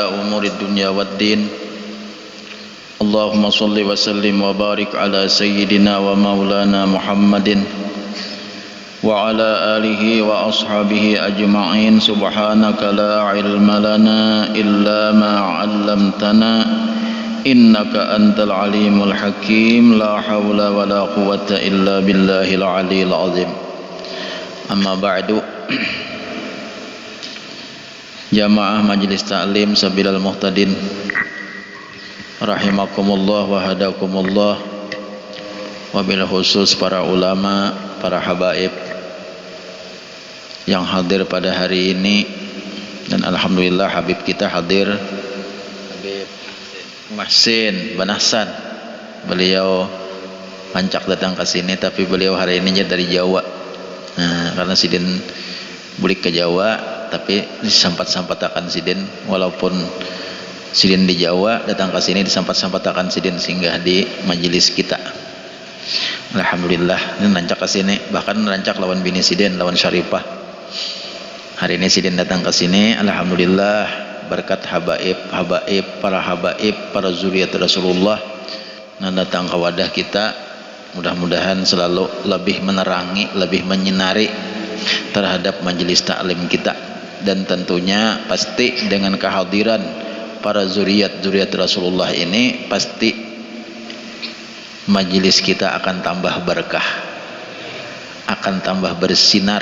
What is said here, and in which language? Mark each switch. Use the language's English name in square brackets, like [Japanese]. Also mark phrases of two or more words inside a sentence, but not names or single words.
[Arabic] أمور الدنيا والدين اللهم صل وسلم وبارك على سيدنا ومولانا محمد وعلى آله وأصحابه أجمعين سبحانك لا علم لنا إلا ما علمتنا إنك أنت العليم الحكيم لا حول ولا قوة إلا بالله العلي العظيم. أما بعد [Indonesian] Jamaah Majelis Ta'lim Sabilal Muhtadin [Arabic] رحمكم الله وهداكم الله, وبالخصوص [Indonesian] para ulama, para habaib yang hadir pada hari ini, dan alhamdulillah Habib kita hadir, Habib Mahsin Banasan. [Banjar] Beliau pancak datang ke sini, tapi beliau hari ini dari Jawa. Karena sidin bulik ke Jawa, tapi disampat-sampatakan sidin, walaupun sidin di Jawa datang ke sini disampat-sampatakan sidin singgah di majelis kita. Alhamdulillah, ini rancak ke sini, bahkan rancak lawan bini sidin, lawan Syarifah. Hari ini sidin datang ke sini, alhamdulillah berkat habaib, [Indonesian] para zuriat Rasulullah yang datang ke wadah kita, mudah-mudahan selalu lebih menerangi, lebih menyinari terhadap majelis taklim kita. Dan tentunya pasti dengan kehadiran para zuriat Rasulullah ini, pasti majelis kita akan tambah berkah, akan tambah bersinar.